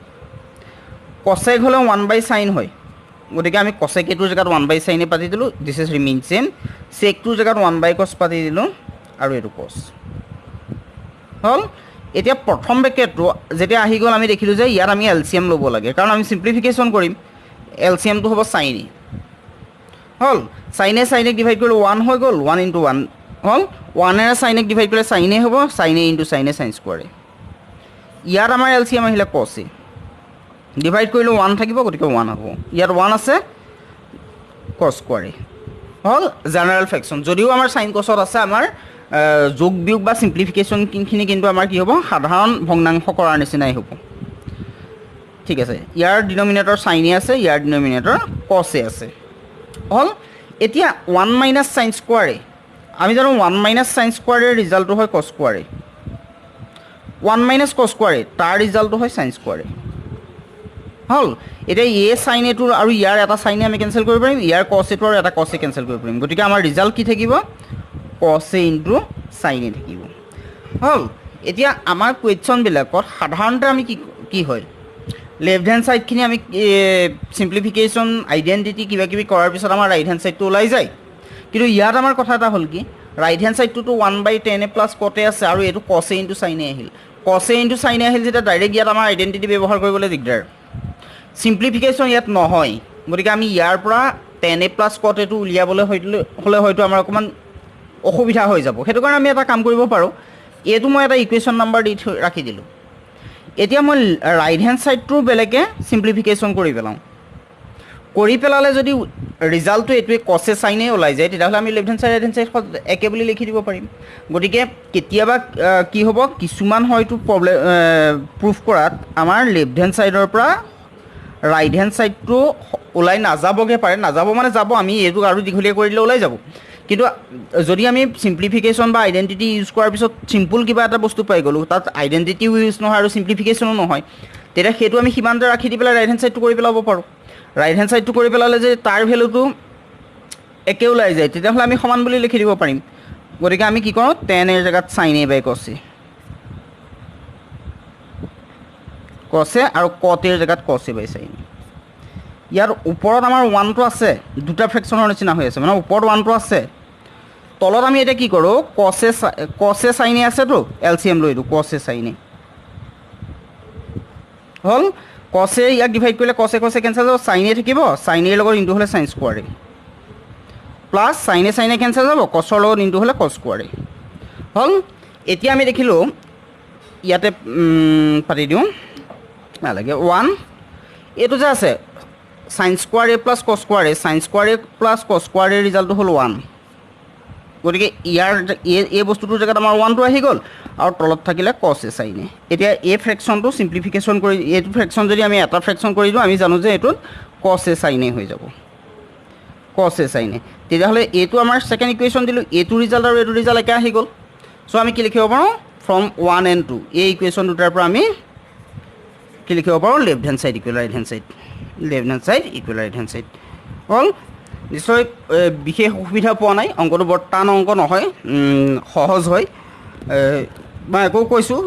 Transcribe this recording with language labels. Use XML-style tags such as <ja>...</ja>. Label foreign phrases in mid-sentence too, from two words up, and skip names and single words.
<as>cosec হলে 1/sin হয় গতিকে আমি cosec এটোৰ জায়গাত 1/sin এ পাতি দিলো</as> <en>this is remain same</en> <as>sec টোৰ জায়গাত 1/cos পাতি দিলো আৰু এটো cos হল এতিয়া প্ৰথম ব্ৰেকেটটো যেতিয়া আহি গ'ল আমি দেখিলো যে ইয়াত আমি এলসিএম ল'ব লাগে কাৰণ আমি সিম্পলিফিকেশন কৰিম এলসিএম টো হ'ব sin a হল sin a sin a ডিভাইড কৰিলে 1 হৈ গ'ল 1 * 1 হল 1 এৰে sin a ডিভাইড কৰিলে sin a হ'ব sin a * sin a sin স্কয়াৰ ইয়াত আমাৰ এলসিএম আহিলে cos a ডিভাইড কৰিলে 1 থাকিব গতিকে 1 হ'ব ইয়াত 1 আছে cos স্কয়াৰ হল</as> <en>general fraction</en> <as>যদিও আমাৰ sin cos ত আছে আমাৰ যোগ বিয়োগ বা সিম্পলিফিকেশন কিনখিনি কিন্তু আমাৰ কি হ'ব সাধাৰণ ভগ্নাংশ কৰাৰ নিচিনাই হ'ব ঠিক আছে ইয়াৰ ডিনোমিনেটৰ sin a আছে ইয়াৰ ডিনোমিনেটৰ cos a আছে হল এতিয়া 1 - sin স্কয়াৰ আমি জানো 1 - sin স্কয়াৰ এর ৰিজাল্টটো হয় cos স্কয়াৰ 1 - cos স্কয়াৰ তাৰ ৰিজাল্টটো হয় sin স্কয়াৰ হল এতিয়া a sin a টোৰ আৰু ইয়াৰ এটা sin a আমি কেনসেল কৰিব পাৰিম ইয়াৰ cos a টোৰ আৰু এটা cos a কেনসেল কৰিব পাৰিম গতিকে আমাৰ ৰিজাল্ট কি থাকিব cos a * sin a থাকিব হল এতিয়া আমাৰ কুৱেশ্যন বিলাকত সাধাৰণতে আমি কি হয়</as> <en>left hand side</en> <as>খিনি আমি</as> <en>simplification identity</en> <as>কিবা কিবি কৰাৰ পিছত আমাৰ</as> <en>right hand sideটো</en> <as>ওলাই যায় কিন্তু ইয়াত আমাৰ কথা এটা হ'ল কি</as> <en>right hand sideটো</en> <as>1/tan a + cot a আছে আৰু এটো cos a * sin a আহিল cos a * sin a আহিল যেটা ডাইৰেক্ট ইয়াত আমাৰ আইডেন্টিটি ব্যৱহাৰ কৰিবলৈ দিগদাৰ সিম্পলিফিকেশন ইয়াত নহয় গতিকে আমি ইয়াৰ পৰা tan a + cot a টো উলিয়াবলৈ হলে হয়তো আমাৰ অকমান অসুবিধা হৈ যাব হেতু কাৰণে আমি এটা কাম কৰিব পাৰো এটো মই এটা</as> <en>equation number</en> <as>দি ৰাখি দিলো এতিয়া মই</as> <en>right hand sideটো</en> <as>বেলেগে সিম্পলিফিকেশন কৰি পেলালে যদি ৰিজাল্টটো এটোৱে cos a sin a ওলাই যায় তেতিয়াহলে আমি</as> <en>left hand side right hand side</en> <as>একে বুলি লিখি দিব পাৰিম গতিকে কেতিয়াবা কি হ'ব কিছুমান হয়তো</as> <en>problem proof</en> <as>কৰাত আমাৰ</as> <en>left hand sideৰ</en> <as>পৰা</as> <en>right hand sideটো</en> <as>ওলাই নাযাবগে পাৰে নাযাব মানে যাব আমি এটো আৰু দীঘলীয়া কৰি দিলে ওলাই যাব কিন্তু যদি আমি সিম্পলিফিকেশন বা</as> <en>identity use</en> <as>কৰাৰ পিছত সিম্পল কিবা এটা বস্তু পাই গলো তাত</as> <en>identity use</en> <as>নহয় আৰু সিম্পলিফিকেশনো নহয় তেতিয়া হেতু আমি সীমান্তে ৰাখি দি পেলাই</as> <en>right hand sideটো</en> <as>কৰি পেলাব পাৰো</as> <en>right hand sideটো</en> <as>কৰি পেলালে যে তাৰ ভ্যালুটো একে ওলাই যায় তেতিয়াহলে আমি সমান বুলি লিখি দিব পাৰিম গতিকে আমি কি কৰো tan এর জায়গাত sin a / cos a আৰু cot এর জায়গাত cos a / sin a ইয়াৰ ওপৰত আমাৰ 1 টো আছে দুটা ফ্ৰেকশনৰ নিচিনা হৈ আছে মানে ওপৰত 1 টো আছে তলত আমি এটা কি কৰো cos a sin a আছে তো এলসিএম লৈ দিও cos a sin a হল cos a ইয়াক ডিভাইড কৰিলে cos a কেনসেল হ'ব sin a থাকিব sin a এর লগত ইনটু হলে sin স্কয়াৰ a প্লাস sin a কেনসেল হ'ব cos এর লগত ইনটু হলে cos স্কয়াৰ a হল এতিয়া আমি দেখিলো ইয়াতে পাতি দিও নালাগে 1 এটো যে আছে sin স্কয়াৰ a + cos স্কয়াৰ a sin স্কয়াৰ a + cos স্কয়াৰ a ৰিজাল্টটো হল 1 গতিকে ইয়াৰ এই বস্তুটোৰ জায়গাত আমাৰ 1 টো আহি গ'ল আৰু তলত থাকিলে cos a sin a এতিয়া এই ফ্ৰেকশনটো সিম্পলিফিকেশন কৰি এইটো ফ্ৰেকশন যদি আমি এটা ফ্ৰেকশন কৰি দিও আমি জানো যে এটো cos a sin a হৈ যাব cos a sin a তেতিয়াহলে এটো আমাৰ</as> <en>second equation</en> <as>দিলো এটো ৰিজাল্ট আৰু এটো ৰিজাল্ট একে আহি গ'ল সো আমি কি লিখিব পাৰো</as> <en>from 1 and 2</en> <as>এই ইকুৱেশ্যন দুটাৰ পৰা আমি কি লিখিব পাৰো</as> <en>left hand side equal right hand side left hand side equal right hand side</en> <as>হল নিশ্চয় বিশেষ অসুবিধা পোৱা নাই অংকটো বৰ টান অংক নহয় সহজ হয় মই আকৌ কৈছোঁ</as>